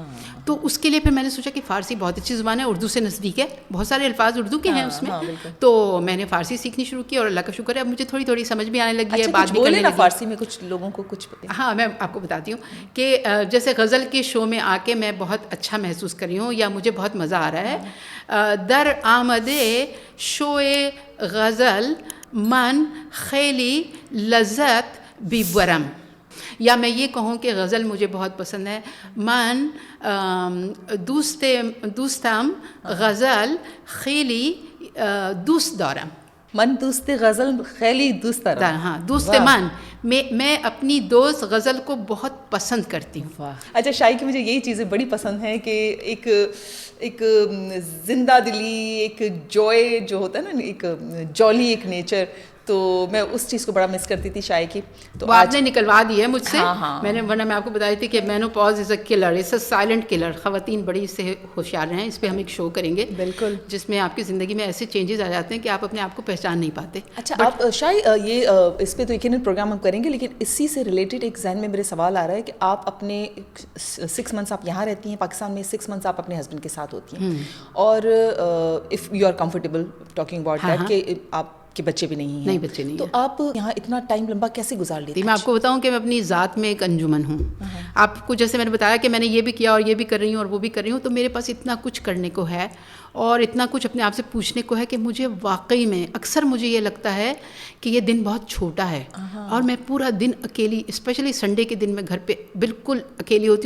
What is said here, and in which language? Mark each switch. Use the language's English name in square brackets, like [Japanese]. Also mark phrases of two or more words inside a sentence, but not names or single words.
[Urdu] تو اس کے لیے پھر میں نے سوچا کہ فارسی بہت اچھی زبان ہے, اردو سے نزدیک ہے, بہت سارے الفاظ اردو کے ہیں اس میں, تو میں نے فارسی سیکھنی شروع کی, اور اللہ کا شکر ہے اب مجھے تھوڑی تھوڑی سمجھ بھی آنے لگی ہے, بات بھی کرنے لگی. فارسی میں کچھ لوگوں کو کچھ. ہاں میں آپ کو بتاتی ہوں کہ جیسے غزل کے شو میں آ کے میں بہت اچھا محسوس کر رہی ہوں, یا مجھے بہت مزہ آ رہا ہے. [Persian] در آمدے شوئے غزل من خیلی لذت بھی برم, [Urdu] یا میں یہ کہوں کہ غزل مجھے بہت پسند ہے. [Persian] من دوستم غزل خیلی دوست دارم. من دوست غزل خیلی دوست دارم. ہاں دوست من, [Urdu] میں اپنی دوست غزل کو بہت پسند کرتی ہوں. اچھا شائی کی مجھے یہی چیزیں بڑی پسند ہیں کہ ایک زندہ دلی, ایک جوائے جو ہوتا ہے نا, ایک جولی ایک نیچر, تو میں اس چیز کو بڑا مس کرتی تھی شائی کی. تو وہ آپ نے نکلوا دی ہے مجھ سے. میں نے ورنہ میں آپ کو بتائی تھی کہ [English] menopause is a killer, is a silent killer. [Urdu] خواتین بڑی اس سے ہوشیار رہیں, اس پہ ہم ایک شو کریں گے بالکل, جس میں آپ کی زندگی میں ایسے چینجز آ جاتے ہیں کہ آپ اپنے آپ کو پہچان نہیں پاتے. اچھا آپ شائی یہ اس پہ تو یقیناً پروگرام ہم کریں گے, لیکن اسی سے ریلیٹڈ ایک ذہن میں میرے سوال آ رہا ہے کہ آپ اپنے 6 منتھس آپ یہاں رہتی ہیں پاکستان میں, 6 منتھس آپ اپنے ہسبینڈ کے ساتھ ہوتی ہیں, اور [English] if you are comfortable talking about that [Urdu] کہ آپ کے بچے بھی نہیں ہیں. نہیں بچے نہیں, تو آپ یہاں اتنا ٹائم لمبا کیسے گزار لیتی ہیں؟ میں آپ کو بتاؤں کہ میں اپنی ذات میں ایک انجمن ہوں. آپ کو جیسے میں نے بتایا کہ میں نے یہ بھی کیا اور یہ بھی کر رہی ہوں اور وہ بھی کر رہی ہوں, تو میرے پاس اتنا کچھ کرنے کو ہے اور اتنا کچھ اپنے آپ سے پوچھنے کو ہے کہ مجھے واقعی میں اکثر مجھے یہ لگتا ہے کہ یہ دن بہت چھوٹا ہے, اور میں پورا دن اکیلی, [English] specially Sunday [Urdu] کے دن میں گھر پہ بالکل اکیلی ہوتی ہوں.